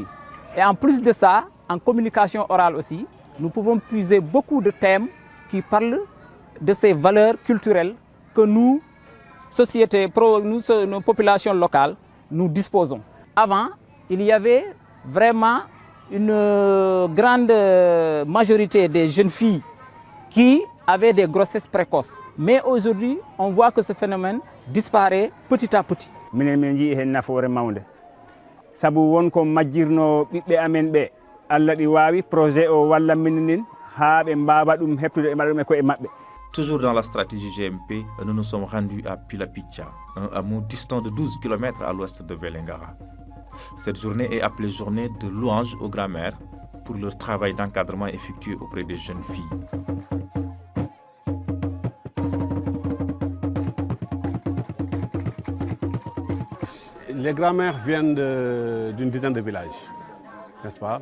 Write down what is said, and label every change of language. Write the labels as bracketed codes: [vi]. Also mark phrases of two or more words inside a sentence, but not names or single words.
[fr] Et en plus de ça, en communication orale aussi, nous pouvons puiser beaucoup de thèmes qui parlent de ces valeurs culturelles que nous, nos populations locales, nous disposons. Avant, il y avait vraiment une grande majorité des jeunes filles qui avaient des grossesses précoces. Mais aujourd'hui, on voit que ce phénomène disparaît petit à petit. [ff] Sabu wonko majjirno ɓiɓɓe amen ɓe Allah ɗi wawi projet o walla minen ha ɓe mbawa ɗum heptude e maɗum e koye maɓɓe. [fr] Toujours dans la stratégie GMP, nous nous sommes rendus à Pilapicha, un hameau distant de 12 km à l'ouest de Vélingara. Cette journée est appelée journée de louange aux grands-mères pour leur travail d'encadrement effectué auprès des jeunes filles. Les grands-mères viennent d'une dizaine de villages, n'est-ce pas?